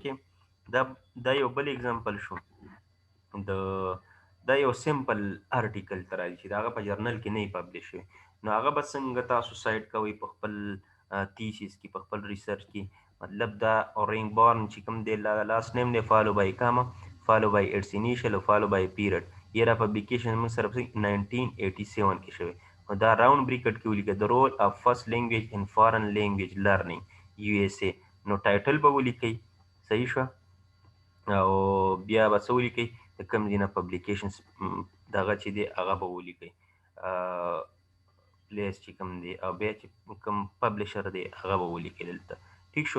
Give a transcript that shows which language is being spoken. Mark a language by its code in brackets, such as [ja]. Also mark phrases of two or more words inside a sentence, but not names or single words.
[ps] اوکې. دا یو بل اگزامپل شو. دا یو [en] simple article [ps] ته راځي چې د هغه په جرنل کې نه پبلیش شوی، نو هغه به څنګه تاسو سایټ کوئ په خپل تیسیس کې، په خپل ریسرچ کې. مطلب دا رینګ بارن چې کوم دی [en] last name [ps] دی [en] follow by comma follow by its initial [ps] او [en] follow by period. [ps] یره publication موږ سره په 1987 کې شوی. نو دا [en] round bracket [ps] کې ولیکئ [en] the role of first language in foreign language learning [ps] USA. نو ټایټل به ولیکئ، صحیح شو. او بیا به څه ولیکئ، د کوم ځای نه پبلیکیشنز دغه چې دی هغه به ولیکئ، پلیس چې کوم دی، او بیا چې کوم پبلشر دی هغه به ولیکئ دلته. ټیک شو.